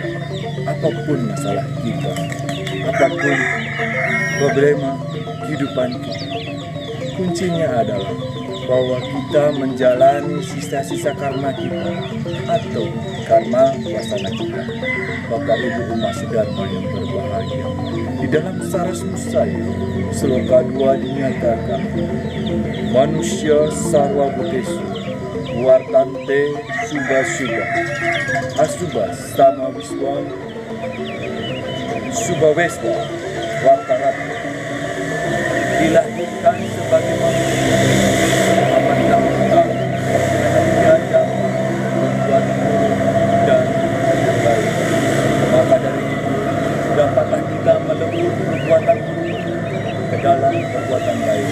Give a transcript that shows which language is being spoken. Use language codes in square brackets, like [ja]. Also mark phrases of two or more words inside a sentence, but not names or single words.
[id] Apapun masalah kita, apapun problema kehidupan kita, kuncinya adalah bahwa kita menjalani sisa-sisa karma kita atau karma wasana kita. Bapak Ibu umat sedharma yang berbahagia, di dalam Saras Musaya Sloka 2 dinyatakan, [sa] manusia sarwa budesu wartante subha-subha asubha sama wiswa subha westa wartarata, [id] dilahirkan sebagai manusia mentang-mentang diajak membuat buruk dan baik. Maka dari itu dapatlah kita melebur perbuatan buruk ke dalam perbuatan baik.